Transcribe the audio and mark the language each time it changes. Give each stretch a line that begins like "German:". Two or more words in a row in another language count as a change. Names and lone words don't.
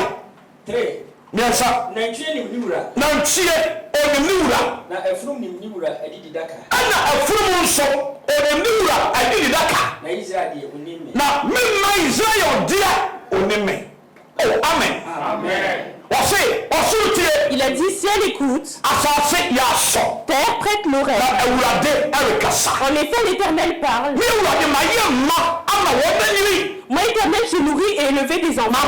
Akan: 3. Miɛnsa. Nantwie nim ni wura. Nantwie onim ni wura. Na afurum nim ni wura adidi daka. Ɛna afurum nso onim ni wura adidi daka. Na Israel deɛ onim me. Na mimma Israel deɛ onim me. Oh, amen. Amen.
French: Il a dit ciel écoute, terre prête l'oreille. En effet l'Éternel parle. Moi Éternel j'ai nourri et élevé des enfants.